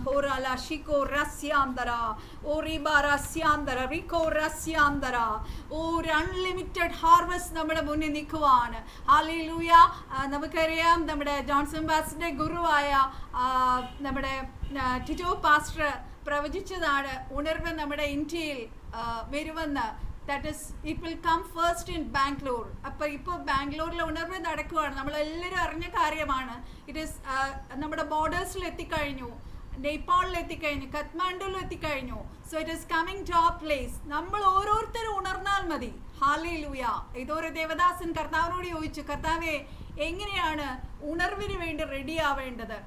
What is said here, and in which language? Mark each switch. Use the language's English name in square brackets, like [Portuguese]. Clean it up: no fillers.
[Malayalam] ഹോറാല ഷിക്കോ റസ്യാന്തര ഓറിബ റസ്യാന്തര റികോ റസ്യാന്തര. ഒരു unlimited harvest നമ്മുടെ മുന്നിൽ നിൽക്കുവാണ്. ഹല്ലേലൂയ. നമുക്കറിയാം നമ്മുടെ ജോൺസൺ പാസ്റ്ററുടെ ഗുരുവായ നമ്മുടെ ടിറ്റോ പാസ്റ്റർ പ്രവചിച്ചതാണ് ഉണർവ് നമ്മുടെ ഇന്ത്യയിൽ വരുമെന്ന്. [English] That is, it will come first in Bangalore. [Malayalam] അപ്പോൾ ഇപ്പോൾ ബാംഗ്ലൂരിൽ ഉണർവ് നടക്കുകയാണ്. നമ്മളെല്ലാവരും അറിഞ്ഞ കാര്യമാണ്. [English] it is [Malayalam] നമ്മുടെ ബോർഡേഴ്സിൽ എത്തിക്കഴിഞ്ഞു, നേപ്പാളിൽ എത്തിക്കഴിഞ്ഞു, കത്മാണ്ഡുവിൽ എത്തിക്കഴിഞ്ഞു. [English] So it is coming to our place. [Malayalam] നമ്മൾ ഓരോരുത്തരും ഉണർന്നാൽ മതി. [English] Hallelujah. [Malayalam] ഇതൊരു ദേവദാസൻ കർത്താവിനോട് ചോദിച്ചു, കർത്താവേ എങ്ങനെയാണ് ഉണർവിന് വേണ്ടി റെഡി ആവേണ്ടത്?